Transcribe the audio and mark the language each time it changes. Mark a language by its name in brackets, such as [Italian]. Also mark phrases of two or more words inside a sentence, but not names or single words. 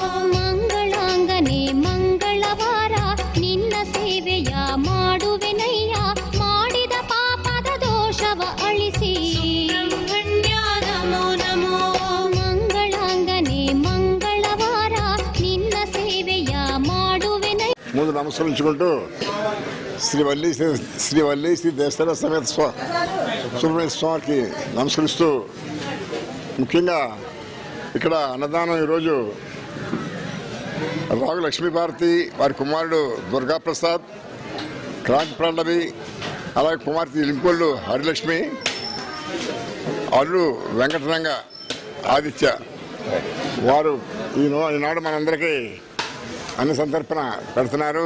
[Kannada] ಮಂಗಳಾಂಗನೆ ಮಂಗಳವಾರ ನಿನ್ನ ಸೇವೆಯ ಮಾಡುವೆನಯ್ಯ ಮಾಡಿದ ಪಾಪದ ದೋಷವ ಅಳಿಸಿ ಬ್ರಹ್ಮಣ್ಯ ನಮೋ ನಮೋ ಮಂಗಳಾಂಗನೆ ಮಂಗಳವಾರ ನಿನ್ನ ಸೇವೆಯ ಮಾಡುವೆನಯ್ಯ [Telugu] ముందు నమస్కరించుకుంటూ శ్రీ వల్లి శ్రీ దేశర సమేత సుబ్రహ్మణ్య స్వామికి నమస్కరిస్తూ ముఖ్యంగా ఇక్కడ అన్నదానం ఈరోజు రాగు లక్ష్మీభారతి వారి కుమారుడు దుర్గాప్రసాద్ క్రాంతి పల్లవి అలాగే కుమార్తె లింకొల్లు హరిలక్ష్మి అల్లు వెంకటరంగ ఆదిత్య వారు ఈనాడు మనందరికీ అన్న సంతర్పణ పెడుతున్నారు.